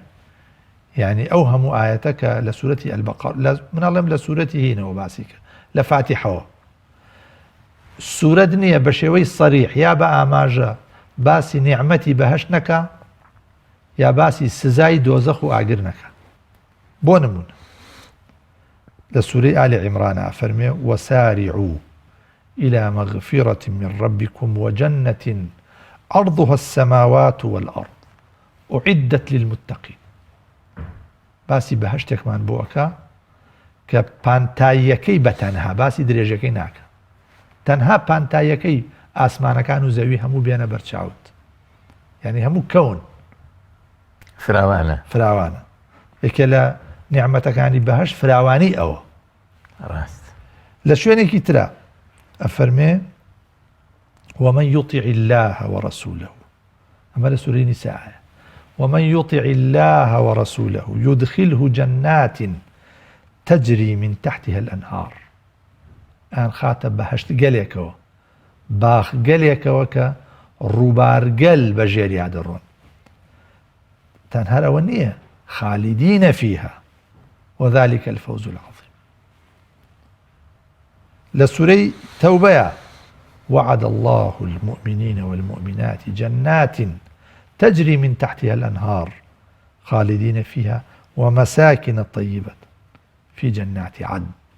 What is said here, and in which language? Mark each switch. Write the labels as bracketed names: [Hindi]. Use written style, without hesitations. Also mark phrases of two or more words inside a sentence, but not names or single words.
[Central Kurdish] یعنی ئەو هەموو ئایەتە کە لە سوورەتی ئەلبەقەرە منەڵێم لە سوورەتی هینەوە باسی کە لە فاتیحەوە سوورەت نییە بە شێوەی سەریح یا بە ئاماژە باسی نیعمەتی بەهەشت نەکا یا باسی سزای دۆزەخ و ئاگر نەکە. بۆ نمونە لە سوورەی ئالی عیمرانە فەرمێ [Arabic] وەساریعوا إلى مغفرة من ربكم وجنة عرضها السماوات والأرض أعدت للمتقين. [Central Kurdish] باسی بەهەشتێکمان بۆەکە کە پانتاییەکەی بەتەنها باسی درێژەکەی ناکە، تەنها پانتاییەکەی ئاسمانەکان و زەوی هەموو بێنە بەرچاوت، یعنی هەموو کەون فراوانە. یەکێ لە نیعمەتەکانی بەهەشت فراوانی ئەوە. لە شوێنێکی ترە ئەفەرمێ [Arabic] ومن يطع الله ورسوله، [Central Kurdish] ئەمە لە سوورەی نیساءە، [Arabic] ومن يطع الله ورسوله يدخله جنات تجري من تحتها الأنهار. [Central Kurdish] ئەن خاتە بەهەشت گەلێکەوە، باخ گەلێکەوە کە ڕووبارگەل بە ژێریا دەڕۆن. تەنها ئەوە نییە، [Arabic] خالدين فيها وذلك الفوز العظيم. لسوري توبة وعد الله المؤمنين والمؤمنات جنات تجري من تحتها الأنهار خالدين فيها ومساكن طيبة في جنات عدن.